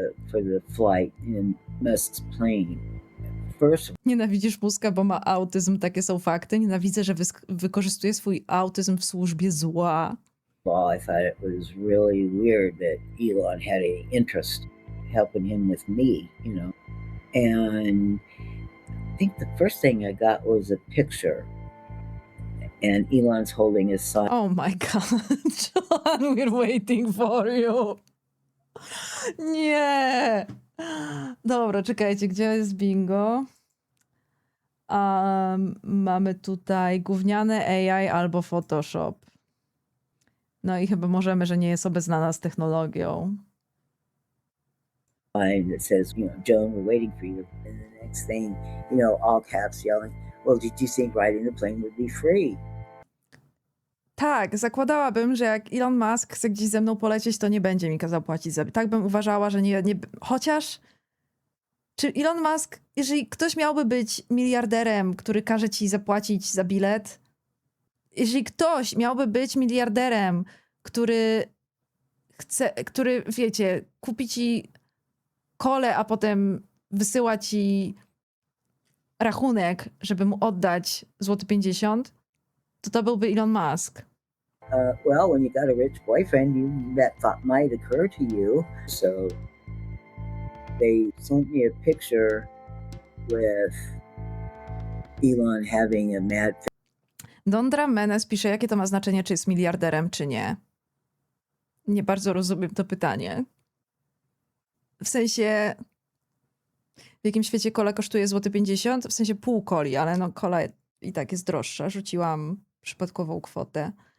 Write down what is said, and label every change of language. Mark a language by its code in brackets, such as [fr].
[en] for the flight in Musk's plane. First [pl] Nienawidzisz Muska, bo ma autyzm, takie są fakty. Nienawidzę, że wykorzystuje swój autyzm w służbie zła. [en] of all, I thought it was really weird that Elon had an interest helping him with me, you know. And I think the first thing I got was a picture, and Elon's holding his son. Oh my god, John, we're waiting for you. [pl] Nie. Dobra, czekajcie, gdzie jest bingo? Mamy tutaj gówniane AI albo Photoshop. No i chyba możemy, że nie jest obeznana z technologią. [en] Line that says, you know, Joan, we're waiting for you. And the next thing, you know, all caps yelling, well, did you think riding the plane would be free? [pl] Tak, zakładałabym, że jak Elon Musk chce gdzieś ze mną polecieć, to nie będzie mi kazał płacić za... Tak bym uważała, że nie... Chociaż... Czy Elon Musk, jeżeli ktoś miałby być miliarderem, który każe ci zapłacić za bilet, jeżeli ktoś miałby być miliarderem, który chce, który, wiecie, kupi ci kolę, a potem wysyła ci rachunek, żeby mu oddać złoty 50, to byłby Elon Musk. [en] Well, when you got a rich boyfriend, that thought might occur to you. So they sent me a picture with Elon having a mad. [pl] Dondra Menes pisze, jakie to ma znaczenie, czy jest miliarderem, czy nie. Nie bardzo rozumiem to pytanie. W sensie, w jakim świecie kola kosztuje złoty 50? W sensie pół coli, ale no kola i tak jest droższa. Rzuciłam przypadkową kwotę.